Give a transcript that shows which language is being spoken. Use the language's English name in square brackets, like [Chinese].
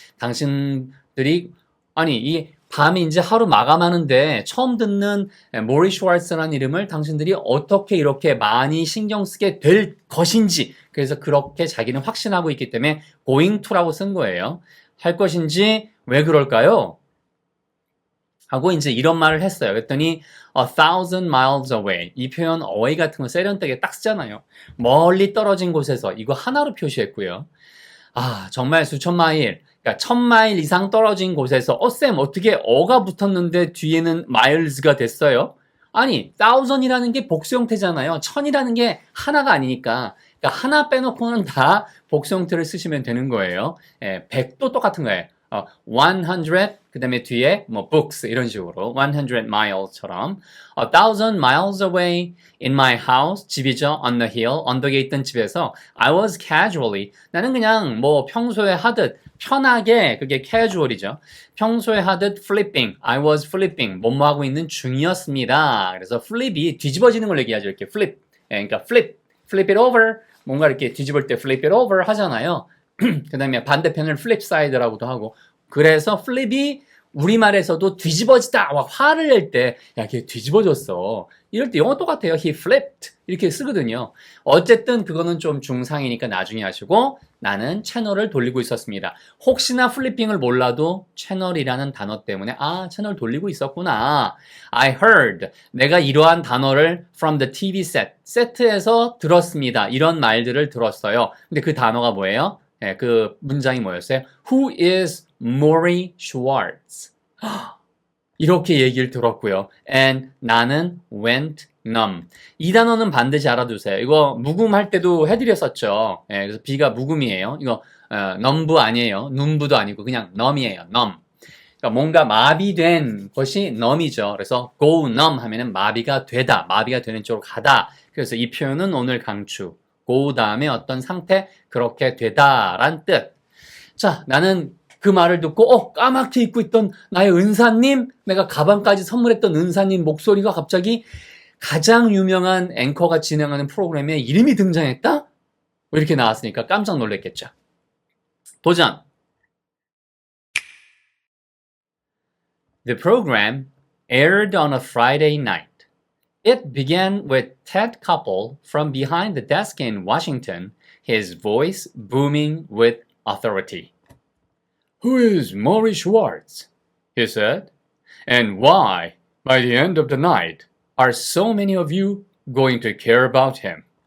[Korean] 당신들이 아니 이 밤이 이제 하루 마감하는데 처음 듣는 모리 슈왈츠라는 이름을 당신들이 어떻게 이렇게 많이 신경 쓰게 될 것인지 그래서 그렇게 자기는 확신하고 있기 때문에 going to라고 쓴 거예요. 할 것인지 왜 그럴까요? 하고 이제 이런 말을 했어요. [English] 그랬더니 a thousand miles away. [Korean] 이 표현 away 같은 거 세련되게 딱 쓰잖아요. 멀리 떨어진 곳에서 이거 하나로 표시했고요. 아, 정말 수천 마일, 그러니까 1000마일 이상 떨어진 곳에서 쌤 어떻게 어가 붙었는데 뒤에는 miles가 됐어요? 아니, thousand이라는 게 복수 형태잖아요. 1000이라는 게 하나가 아니니까. 그러니까 하나 빼놓고는 다 복수 형태를 쓰시면 되는 거예요. 100도 똑같은 거예요. [English] 100, [Korean] 그 다음에 뒤에 뭐 [English] books [Korean] 이런 식으로 [English] 100 miles처럼 a thousand miles away in my house, [Korean] 집이죠. [English] on the hill, [Korean] 언덕에 있던 집에서 [English] I was casually, [Korean] 나는 그냥 뭐 평소에 하듯 편하게, 그게 casual이죠. 평소에 하듯 flipping, [English] I was flipping, [Korean] 뭐뭐 하고 있는 중이었습니다. 그래서 flip이 뒤집어지는 걸 얘기하죠. 이렇게 flip, 그러니까 [English] flip it over, [Korean] 뭔가 이렇게 뒤집을 때 flip it over 하잖아요. 그 다음에 반대편을 flip side라고도 하고, 그래서 flip이 우리말에서도 뒤집어지다, 막 화를 낼 때, 야, 걔 뒤집어졌어. 이럴 때 영어 똑같아요. [English] He flipped. [Korean] 이렇게 쓰거든요. 어쨌든 그거는 좀 중상이니까 나중에 하시고, 나는 채널을 돌리고 있었습니다. 혹시나 플리핑을 몰라도 채널이라는 단어 때문에, 아, 채널 돌리고 있었구나. [English] I heard. [Korean] 내가 이러한 단어를 [English] from the TV set. [Korean] 세트에서 들었습니다. 이런 말들을 들었어요. 근데 그 단어가 뭐예요? 네, 그 문장이 뭐였어요? [English] Who is Maury Schwartz? [Korean] 이렇게 얘기를 들었고요. [English] And [Korean] 나는 [English] went numb. [Korean] 이 단어는 반드시 알아두세요. 이거 묵음할 때도 해드렸었죠. 예, 그래서 B가 묵음이에요. 이거 numb 아니에요. num부도 아니고 그냥 numb이에요. [English] numb. [Korean] 그러니까 뭔가 마비된 것이 numb이죠. 그래서 go numb 하면은 마비가 되다, 마비가 되는 쪽으로 가다. 그래서 이 표현은 오늘 강추. go 다음에 어떤 상태, 그렇게 되다란 뜻. 자, 나는 그 말을 듣고 까맣게 잊고 있던 나의 은사님, 내가 가방까지 선물했던 은사님 목소리가 갑자기 가장 유명한 앵커가 진행하는 프로그램에 이름이 등장했다? 이렇게 나왔으니까 깜짝 놀랐겠죠. 도전! [English] The program aired on a Friday night. It began with Ted Koppel from behind the desk in Washington, his voice booming with authority. Who is Maury Schwartz? He said. And why, by the end of the night, are so many of you going to care about him?